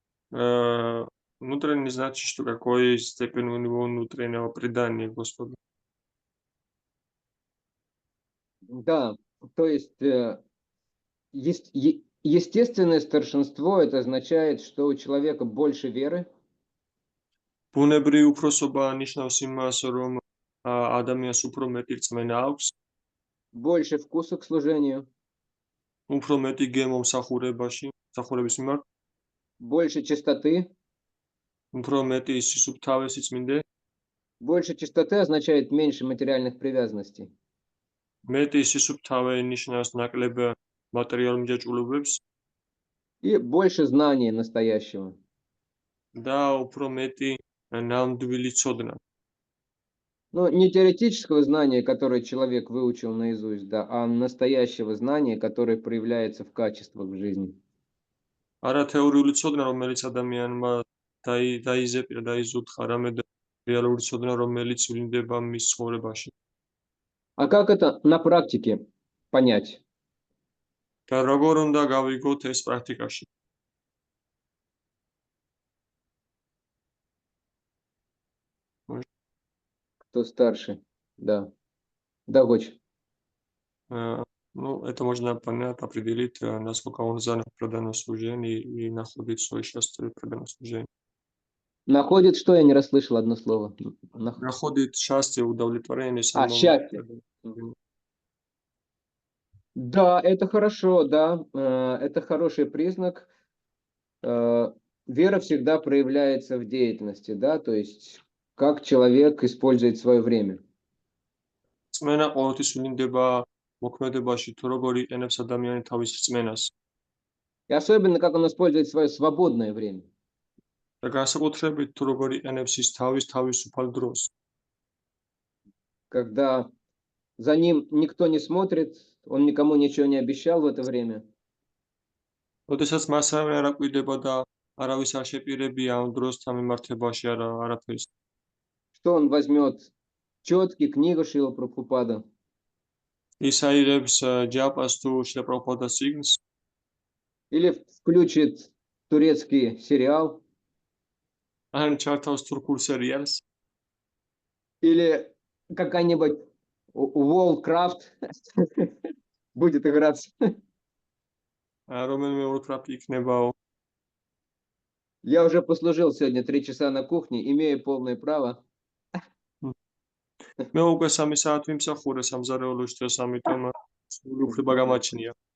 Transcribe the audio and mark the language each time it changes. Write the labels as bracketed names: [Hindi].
[Russian] Внутренне значит, что какой степень у него внутреннего предания Господу. Да, то есть естественное старшинство, это означает, что у человека больше веры. [Georgian] ბუნებრივი უფროსობა ნიშნავს იმას, რომ ადამიანს უფრო მეტი რწმენა აქვს, [Russian] больше вкуса к служению, [Georgian] უფრო მეტი გემო მსახურების მიმართ, [Russian] больше чистоты. [Georgian] უფრო მეტი სისუფთავე, სიწმინდე. [Russian] Больше чистоты означает меньше материальных привязанностей. [Georgian] მეტი სისუფთავე ნიშნავს ნაკლებ მატერიალურ მჯაჭვულობებს [Russian] И больше знания настоящего. [Georgian] და უფრო მეტი ნამდვილი ცოდნა. [Russian] Ну, не теоретического знания, которое человек выучил наизусть, да, а настоящего знания, которое проявляется в качествах в жизни. [Georgian] არა თეორიული ცოდნა, რომელიც ადამიანმა დაიზეპირა, დაიზუთხა, არამედ რეალური ცოდნა, რომელიც ვლინდება მის ცხოვრებაში. [Russian] А как это на практике понять? [Georgian] და როგორ უნდა გავიგოთ ეს პრაქტიკაში? [Russian] Кто старше? Да. Да, Гоч. Ну, это можно понять, определить, насколько он занят в преданном служении и находит свое счастье в преданном служении. Находит что? Я не расслышал одно слово. Находит счастье, удовлетворение. Счастье. Да, это хорошо, да. Это хороший признак. вера всегда проявляется в деятельности, да, то есть как человек использует свое время. [Georgian] წმენა ყოველთვის ვლინდება მოქმედებაში, თუ როგორ იყენებს ადამიანი თავის რწმენას. [Russian] И особенно, как он использует свое свободное время. [Georgian] და განსაკუთრებით თუ როგორ იყენებს ის თავისუფალ დროს. [Russian] Когда за ним никто не смотрит, он никому ничего не обещал в это время. [Georgian] როდესაც მას არავინ არ აკვირდება და არავის არ შეპირებია ამ დროსთან მიმართებაში არაფერს. [Russian] Что он возьмет? Четки, книгу Шрила Прабхупада. [Georgian] ის აიღებს ჯაპას თუ შილა პრაბჰუპადას წიგნს, [Russian] Или включит турецкий сериал. [Georgian] ან ჩართავს თურქულ სერიალს, [Russian] Или какая-нибудь Worldcraft будет играться. [Georgian] რომელიმე Warcraft იქნებაო. [Russian] Я уже послужил сегодня 3 часа на кухне, имею полное право. [Georgian] მე უკვე 3 საათი ვიმსახურე სამზარეულოში დღეს, ამიტომ სული უფლება გამაჩნია.